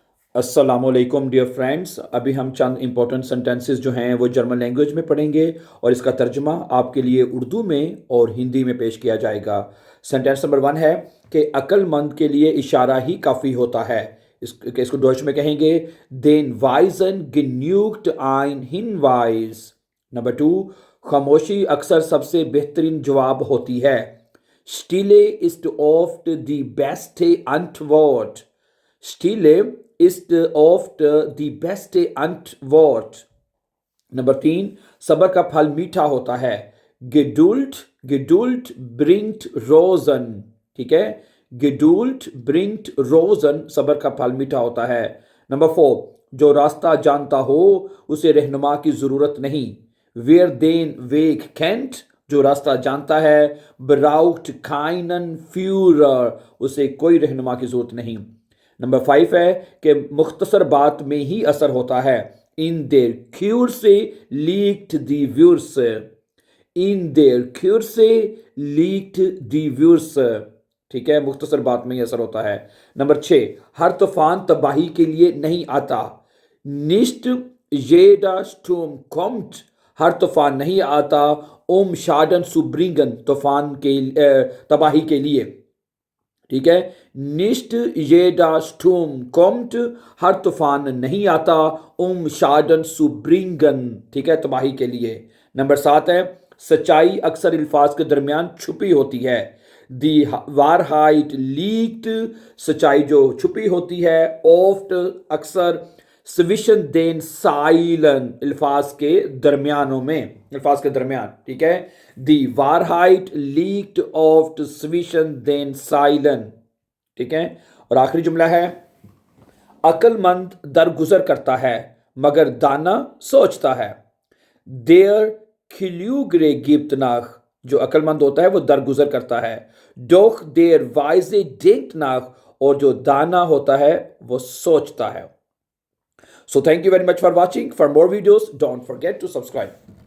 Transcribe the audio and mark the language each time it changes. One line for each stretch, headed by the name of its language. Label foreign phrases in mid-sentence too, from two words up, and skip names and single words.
Hindi: अस्सलामुअलैकुम
English: dear friends.
Hindi: अभी हम चंद
English: important sentences
Hindi: जो हैं वो
English: German language
Hindi: में पढ़ेंगे और इसका तर्जुमा आपके लिए उर्दू में और हिंदी में पेश किया जाएगा।
English: sentence number
Hindi: 1 है कि अक्लमंद के लिए इशारा ही काफ़ी होता है। इसको डॉच में कहेंगे
German: den Weisen genügt ein Hinweis।
Hindi: नंबर 2, खामोशी अक्सर सबसे बेहतरीन जवाब होती है।
German: Stille ist oft die beste Antwort। Stille ist oft die beste Antwort।
Hindi: नंबर 3, सबर का फल मीठा होता है।
German: Geduld bringt Rosen।
Hindi: ठीक है,
German: Geduld bringt Rosen,
Hindi: सबर का फल मीठा होता है। नंबर 4, जो रास्ता जानता हो उसे रहनुमा की जरूरत नहीं।
German: Wer den Weg kennt,
Hindi: जो रास्ता जानता है,
German: braucht keinen Führer,
Hindi: उसे कोई रहनुमा की जरूरत नहीं। नंबर 5 है कि मुख्तसर बात में ही असर होता है।
German: In der Kürze liegt die Würze। In der Kürze liegt die Würze।
Hindi: ठीक है, मुख्तसर बात में ही असर होता है। नंबर 6, हर तूफान तबाही के लिए नहीं आता।
German: Nicht jeder Sturm kommt,
Hindi: हर तूफान नहीं आता,
German: Schaden zu bringen,
Hindi: तबाही के लिए। ठीक है,
German: Nicht jeder Sturm kommt,
Hindi: हर तूफान नहीं आता,
German: Schaden zu bringen,
Hindi: ठीक है, तबाही के लिए। नंबर 7 है, सच्चाई अक्सर अल्फाज के दरमियान छुपी होती है।
German: Die Wahrheit liegt,
Hindi: सच्चाई जो छुपी होती है, oft अक्सर,
German: zwischen den Zeilen,
Hindi: अल्फाज के दरमियानों में, अल्फाज के दरमियान। ठीक है,
German: Die Wahrheit liegt oft zwischen den Zeilen।
Hindi: ठीक है, और आखिरी जुमला है, अक्लमंद दरगुजर करता है मगर दाना सोचता है।
German: Der Klügere gibt nach,
Hindi: जो अक्लमंद होता है वो दरगुजर करता है।
German: Doch der Weise denkt nach,
Hindi: और जो दाना होता है वो सोचता है।
English: So thank you very much for watching. For more videos, don't forget to subscribe.